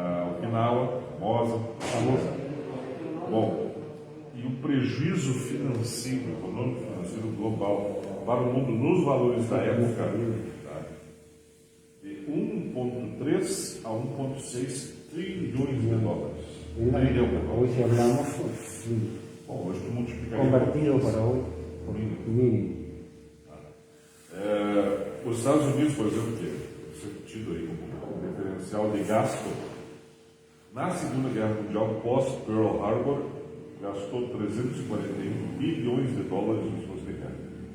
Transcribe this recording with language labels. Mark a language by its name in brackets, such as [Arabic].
[Portuguese] Okinawa, Formosa. Bom, e o prejuízo financeiro, econômico financeiro global para o mundo nos valores da época, de 1,3 a 1,6 trilhões de dólares. [Spanish] Hoy si hablamos, [Portuguese] Bom, hoje tu multiplicaria [Spanish] convertido para hoy, por mínimo. [Portuguese] Os Estados Unidos, por exemplo, que é tido aí como diferencial de gasto, na Segunda Guerra Mundial, pós-Pearl Harbor, gastou 341 bilhões de dólares nos custos de guerra.